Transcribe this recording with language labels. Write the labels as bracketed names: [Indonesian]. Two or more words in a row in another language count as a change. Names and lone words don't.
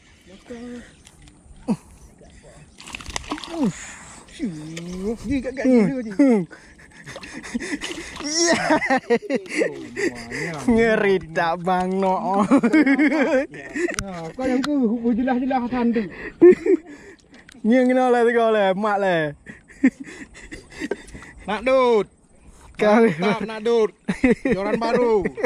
[Malay] Betul. Ni kat dia je. Ya. Ngeri tak bang no. Kau yang tu jelas-jelas hantu. [Vietnamese] Nghiêng nó lên coi là mạ là [Malay] Nak dud. Kau Mantap nak dud. Joran baru.